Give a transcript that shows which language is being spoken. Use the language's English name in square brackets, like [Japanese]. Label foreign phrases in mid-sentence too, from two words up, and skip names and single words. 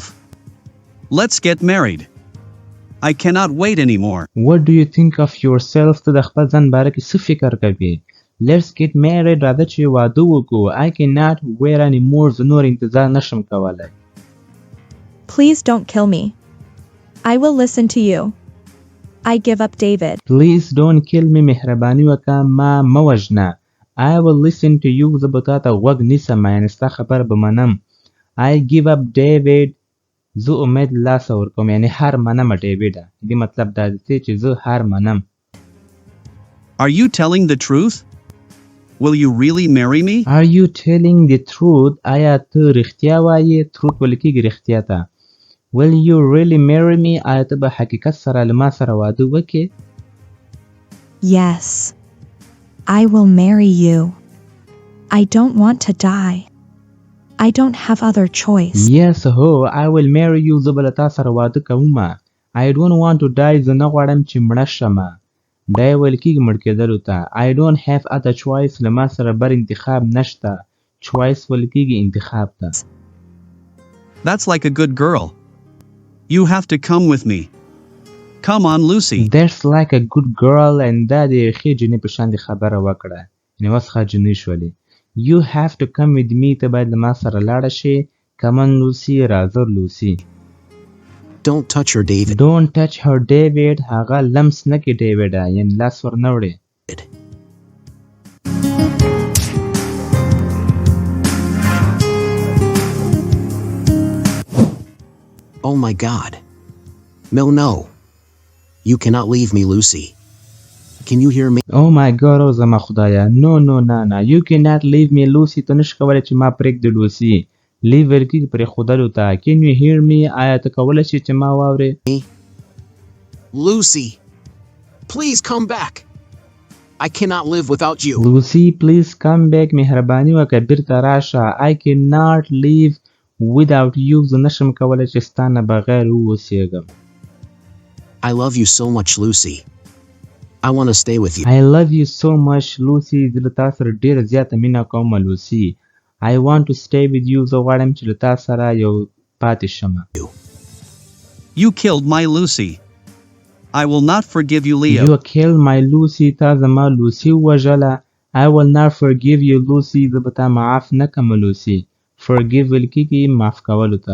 [English] Let's get married. I cannot wait anymore. What do you think of yourself? [Pashto] ته د خپل ځان باره کې څه فکر کوې؟ [English] Let's get married. [Pashto] راځه چې واده وکړو. [English] I cannot wait anymore. [Pashto] زه نور انتظار نشم کولی. [English] Please don't kill me. I will listen to you. I give up David. Please don't kill me. [Pashto] مهرباني وکړه ما مه وژنه. [English] I will listen to you. [Pashto] زه به تا ته غوږ نیسم. یعنې ستا خبره به منم. [English] I give up David. [Pashto] زه امید له لاسه ورکوم. یعنې هار منم ډیوډه. دې مطلب دا دی چې زه هار منم. [English] Are you telling the truth? Will you really marry me? Are you telling the truth? [Pashto] آیا ته رښتیا وایې؟ truth ولکېږي رښتیا ته. [English] Will you really marry me? [Pashto] آیا ته به حقیقت سره له ما سره واده وکړې؟ [English] Yes. I will marry you. I don't want to die. I don't have other choice. Yes, هو I will marry you. [Pashto] زه به له تا سره واده کوم. [English] I don't want to die. [Pashto] زه نه غواړم چې مړه شمه. دی ویل کېږي مړ کېدلو ته. [English] I don't have other choice. [Pashto] له ما سره بر انتخاب نشته. choice ویل کېږي انتخاب ته. [English] That's like a good girl. You have to come with me. Come on, Lucy. That's like a good girl. and [Pashto] دا د ښې جنې په شان د خبره وکړه. یعنې اوس ښه جنۍ شولې. [English] You have to come with me. [Pashto] ته باید له ما سره لاړه شې. [English] Come on, Lucy. راځه لوسی. Don't touch her, David. Don't touch her, David. [Pashto] هغه لمس نه کړي ډیوډ. یعنې لاس ور نه وړې. [English] Oh my God. No. You cannot leave me, Lucy. Can you hear me? Oh my God. [Pashto] او زما خدایا. [English] No. You cannot leave me, Lucy. [Pashto] ته نشې کولی چې ما پرېږدې لوسی. لیو ویل کېږي پرېښودلو ته. [English] Can you hear me? [Pashto] آیا ته کولی شې چې ما واورې؟ [English] Lucy, please come back. I cannot live without you. Lucy, please come back. [Pashto] مهرباني وکړه بیرته راشه. [English] I cannot live without you. [Pashto] زه نشم کولی چې ستا نه بغیر واوسېږم. [English] I love you so much, Lucy. I want to stay with you. I love you so much, Lucy. [Pashto] زه له تا سره ډېره زیاته مینه کوم لوسی. [English] I want to stay with you. [Pashto] زه غواړم چې له تا سره یو پاتې شم. [English] You killed my Lucy. I will not forgive you, Leo. You killed my Lucy. [Pashto] تا زما لوسی وژله. [English] I will not forgive you, Lucy. [Pashto] زه به تا معاف نه کړم لوسی. Forgive ویل کېږي معاف کولو ته.